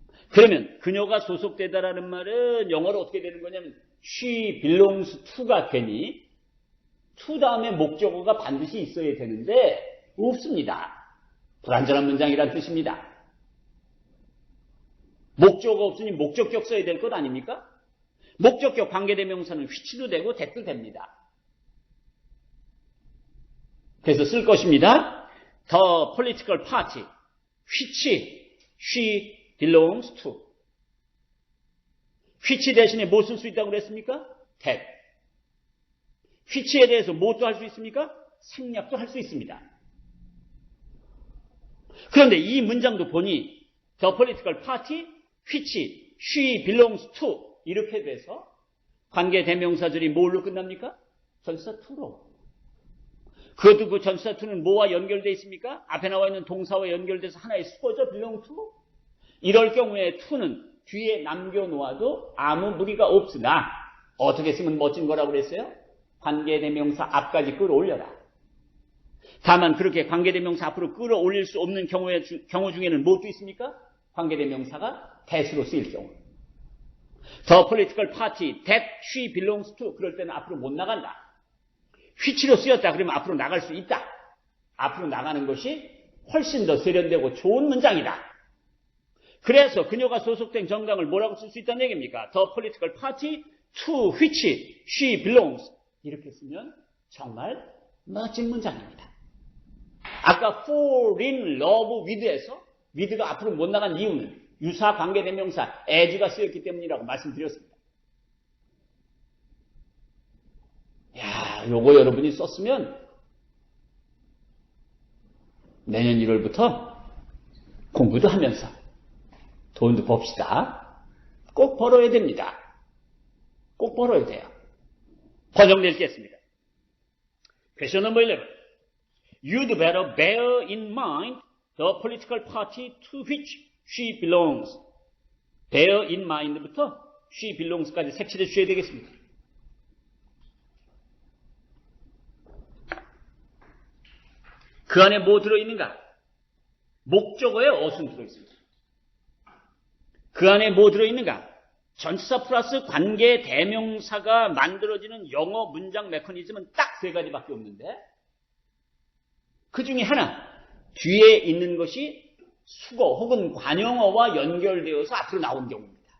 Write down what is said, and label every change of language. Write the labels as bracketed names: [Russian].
[Korean] 그러면 그녀가 소속되다라는 말은 영어로 어떻게 되는 거냐면 [English] she belongs to [Korean] 가 되니 to 다음에 목적어가 반드시 있어야 되는데 없습니다. 불완전한 문장이란 뜻입니다. 목적어가 없으니 목적격 써야 될 것 아닙니까? 목적격 관계대명사는 which도 되고 that도 됩니다. 그래서 쓸 것입니다. [English] The political party which she belongs to. [Korean] which 대신에 뭐 쓸 수 있다고 그랬습니까? [English] that. [Korean] which에 대해서 뭐도 할 수 있습니까? 생략도 할 수 있습니다. 그런데 이 문장도 보니 [English] the political party which she belongs to [Korean] 이렇게 돼서 관계대명사절이 뭘로 끝납니까? 전치사 to로. 그것도 그 전치사 to는 뭐와 연결되어 있습니까? 앞에 나와 있는 동사와 연결돼서 하나의 수거죠. [English] belong to. [Korean] 이럴 경우에 to는 뒤에 남겨놓아도 아무 무리가 없으나 어떻게 쓰면 멋진 거라고 그랬어요? 관계대명사 앞까지 끌어올려라. 다만 그렇게 관계대명사 앞으로 끌어올릴 수 없는 경우 중에는 무엇도 있습니까? 관계대명사가 that으로 쓰일 경우. [English] The political party that she belongs to. [Korean] 그럴 때는 앞으로 못 나간다. which로 쓰였다. 그러면 앞으로 나갈 수 있다. 앞으로 나가는 것이 훨씬 더 세련되고 좋은 문장이다. 그래서 그녀가 소속된 정당을 뭐라고 쓸 수 있다는 얘기입니까? [English] The political party to which she belongs. [Korean] 이렇게 쓰면 정말 멋진 문장입니다. 아까 fall in love with에서 with가 앞으로 못 나간 이유는 유사 관계대명사 as가 쓰였기 때문이라고 말씀드렸습니다. 야, 요거 여러분이 썼으면 내년 1월부터 공부도 하면서 돈도 봅시다. 꼭 벌어야 됩니다. 꼭 벌어야 돼요. 번역 낼겠습니다. [English] Question number 11. You'd better bear in mind the political party to which she belongs. [Korean] bear in mind부터 she belongs까지 색칠해 주셔야 되겠습니다. 그 안에 뭐 들어있는가? 목적어에 어순 들어있습니다. 그 안에 뭐 들어있는가? 전치사 플러스 관계 대명사가 만들어지는 영어 문장 메커니즘은 딱 세 가지밖에 없는데 그 중에 하나, 뒤에 있는 것이 수거 혹은 관용어와 연결되어서 앞으로 나온 경우입니다.